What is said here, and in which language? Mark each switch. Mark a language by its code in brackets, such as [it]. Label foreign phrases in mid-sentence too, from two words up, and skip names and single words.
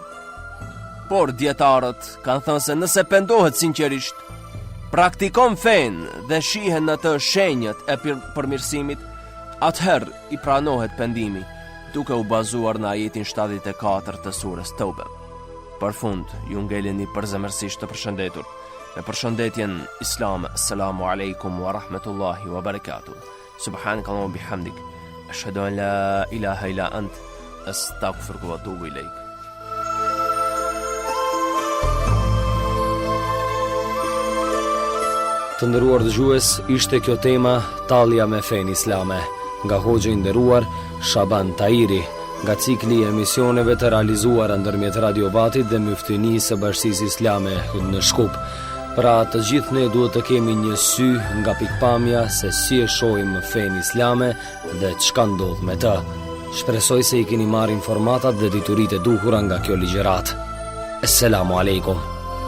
[sq] Por dietarët kanë thënë se nëse pendohet sinqerisht, praktikon fen dhe shihen në të shenjët e përmirësimit, atëherë i pranohet pendimi, duke u bazuar në ajetin 74 të surës Tobe. Për fund, ju ngeleni përzemërsisht të përshëndetur me përshëndetjen islame: [ar] السلام عليكم ورحمة الله وبركاته. سبحانك اللهم وبحمدك، أشهد أن لا إله إلا أنت، أستغفرك وأتوب إليك. [sq] Të nderuar dëgjues, ishte kjo tema tallja me fen islame nga hoxha i nderuar Shaban Tairi, nga cikli i emisioneve të realizuara ndërmjet Radio Vatit dhe Myftinisë së Bashkisë Islame në Shkup. Pra të gjithë ne duhet të kemi një sy nga pikpamja se si e shohim fen islame dhe çka ndodh me të. Shpresoj se i keni marrë informatat dhe dituritë e duhura nga kjo ligjërat. [ar] السلام عليكم.